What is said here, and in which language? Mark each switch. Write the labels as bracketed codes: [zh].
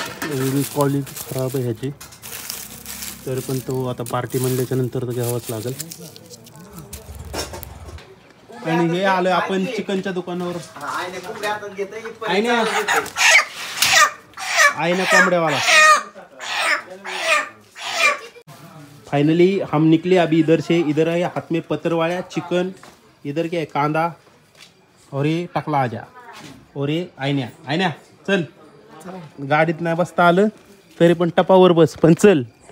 [mr] एवढी क्वालिटी खराब आहे ह्याची, तरी पण तो आता पार्टी म्हणल्याच्या नंतर तर घ्यावाच लागेल. आणि हे आलोय आपण चिकनच्या दुकानावर. आईने कोंबड्यावाला. [hi] फाइनली हम निकले अभी इधर से. इधर है हाथ में पत्रवाड़ा चिकन, इधर क्या है कांदा, और ये टकला आजा, और ये आयन्या चल. [mr] गाडीत नाही बसता आलं तरी पण टपावर बस, पण चल.